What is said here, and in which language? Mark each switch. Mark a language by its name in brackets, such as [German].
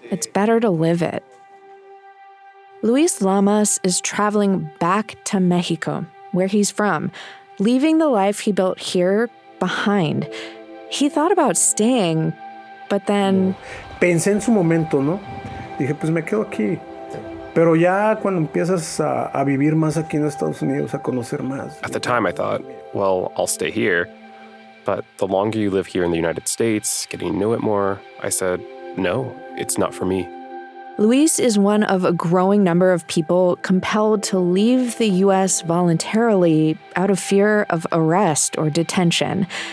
[English] It's better to live it. Luis Lamas is traveling back to Mexico, where he's from, leaving the life he built here behind. He thought about staying, but then... [Spanish] Pensé en su momento, ¿no? Dije, pues me quedo aquí. Pero ya cuando empiezas a vivir más aquí en Estados Unidos, a conocer más. [English] At the time, I thought, well, I'll stay here. But the longer you live here in the United States, getting to know it more, I said, no, it's not for me. Luis is one of a growing number of people compelled to leave the U.S. voluntarily out of fear of arrest or detention.